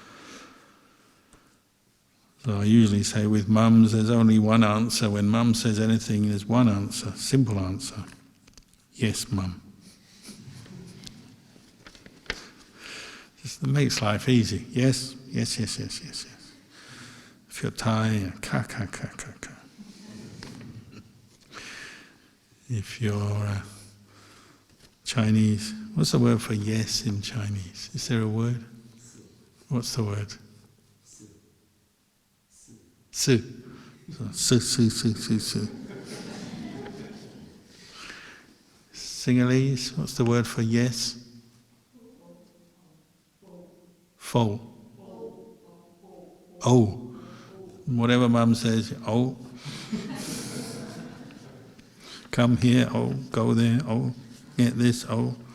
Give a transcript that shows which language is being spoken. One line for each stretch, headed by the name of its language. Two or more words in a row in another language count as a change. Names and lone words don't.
English: So I usually say with mums, there's only one answer. When mum says anything, there's one answer, simple answer. Yes, mum. It makes life easy. Yes, yes, yes, yes, yes, yes. If you're Thai,
Thai: ka, ka, ka, ka, ka.
English: If you're Chinese, what's the word for yes in Chinese? Is there a word? What's the word? Su.
Chinese: Su, su, su, su, su.
English: Sinhalese, what's the word for yes? Fo. Oh. Whatever mum says, oh. Come here, oh. Go there, oh. Get this, oh.